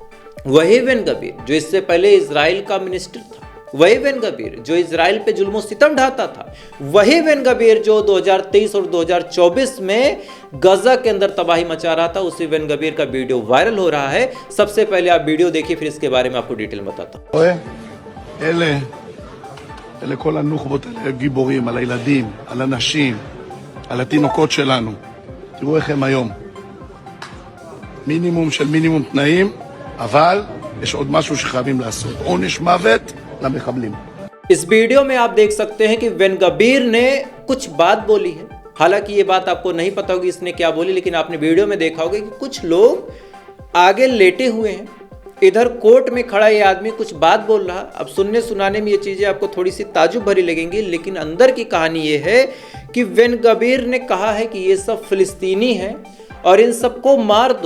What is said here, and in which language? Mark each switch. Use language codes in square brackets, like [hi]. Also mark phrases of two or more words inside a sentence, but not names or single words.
[hi] वही वेन गवीर जो इससे पहले इजराइल का मिनिस्टर था, वही वेन गवीर जो इजराइल पे जुल्म सितम ढाता था, वही वेन गवीर जो 2023 और 2024 में गजा के अंदर तबाही मचा रहा था, उसी वेन गवीर का वीडियो वायरल हो रहा है। सबसे पहले आप वीडियो देखिए, फिर इसके बारे में आपको डिटेल बताता हूँ। [he] אלה כל הנוח'בות האלה גיבורים, על הילדים, על הנשים, על התינוקות שלנו. תראו איך הם היום. מינימום של מינימום תנאים, אבל יש עוד משהו שחייבים לעשות. עונש מוות למחבלים. [hi] इस वीडियो में आप देख सकते हैं कि वेन गवीर ने कुछ बात बोली है। हालांकि ये बात आपको नहीं पता होगी इसने क्या बोली, लेकिन आपने वीडियो में देखा होगा कि कुछ लोग आगे लेटे हुए हैं, इधर कोर्ट में खड़ा ये आदमी कुछ बात बोल रहा। अब सुनने सुनाने में ये चीज़ें आपको थोड़ी सी ताजुब भरी लगेंगी, लेकिन अंदर की कहानी ये है कि वेन गवीर ने कहा है कि ये सब फिलिस्तीनी हैं और इन सबको मार दो।